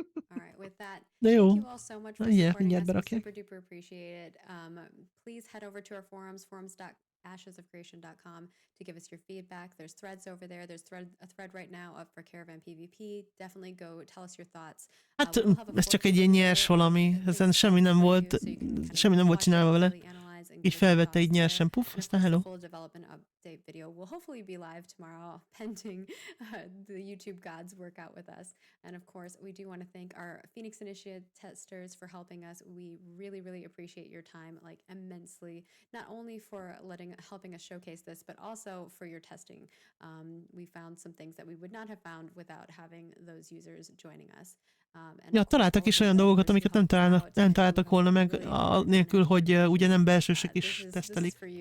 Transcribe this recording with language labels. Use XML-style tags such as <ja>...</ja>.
<en>All right, with that, thank you all so much for supporting us. We Okay. super duper appreciate it. Please head over to our forums, forums.ashesofcreation.com, to give us your feedback. There's threads over there. There's a thread right now up for Caravan PvP. Definitely go tell us your thoughts.</en> <hu>Hát ez csak egy ilyen nyers valami, ezen semmi nem volt csinálva vele. Így felvette így nyersen, puff, aztán hello.</hu> <en>update video will hopefully be live tomorrow, pending the YouTube gods work out with us. And of course, we do want to thank our Phoenix Initiative testers for helping us. We really, really appreciate your time, like immensely, not only for helping us showcase this, but also for your testing. We found some things that we would not have found without having those users joining us.</en> <hu>Ja, találtak is olyan dolgokat, amiket nem találtak volna meg, nélkül, hogy ugye nem belsősök is tesztelik.</hu>